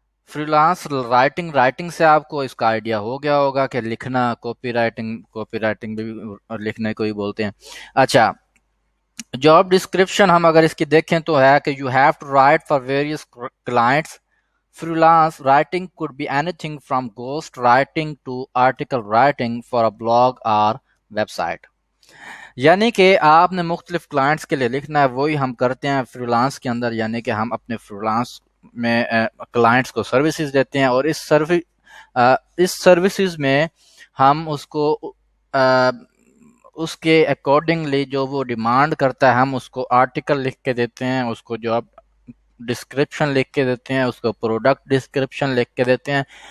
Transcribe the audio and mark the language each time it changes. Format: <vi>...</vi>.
<ur>Free lance writing سے آپ کو اس کا آئیڈیا ہو گیا ہوگا کہ لکھنا, کاپی رائٹنگ بھی لکھنے کو ہی بولتے ہیں. اچھا, جاب ڈسکرپشن ہم اگر اس کی دیکھیں تو ہے کہ</ur> <en>You have to write for various clients. Freelance writing could be anything from ghost writing to article writing for a blog or website.</en> <ur>یعنی کہ آپ نے مختلف کلائنٹس کے لیے لکھنا ہے, وہی ہم کرتے ہیں فری لانس کے اندر. یعنی کہ ہم اپنے فری لانس میں کلائنٹس کو سروسز دیتے ہیں, اور اس سروسز میں ہم اس کو اس کے اکارڈنگلی جو وہ ڈیمانڈ کرتا ہے ہم اس کو آرٹیکل لکھ کے دیتے ہیں, اس کو جاب ڈسکرپشن لکھ کے دیتے ہیں, اس کو پروڈکٹ ڈسکرپشن لکھ کے دیتے ہیں.</ur>